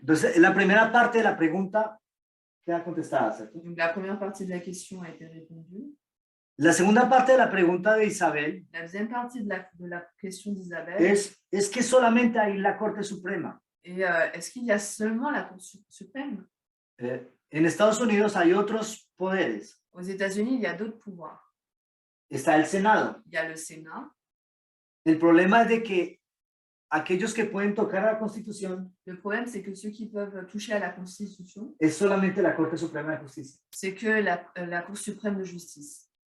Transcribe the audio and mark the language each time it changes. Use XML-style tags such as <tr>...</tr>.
<es>Entonces, la primera parte de la pregunta queda contestada, ¿cierto?</es> <fr>Donc, la première partie de la question a été répondue.</fr> <es>La segunda parte de la pregunta de Isabel</es> <fr>La deuxième partie de la question d'Isabelle</fr> <es>es que solamente hay la Corte Suprema.</es> <fr>est est-ce qu'il y a seulement la Cour suprême?</fr> <es>En Estados Unidos hay otros poderes.</es> <fr>Aux États-Unis, il y a d'autres pouvoirs.</fr> <es>Está el Senado.</es> <fr>Il y a le Sénat.</fr> <es>El problema es de que aquellos que pueden tocar a la Constitución</es> <fr>Le problème, c'est que ceux qui peuvent toucher à la Constitution,</fr> <es>es solamente la Corte Suprema de Justicia.</es> <fr>c'est que la Cour suprême de justice.</fr>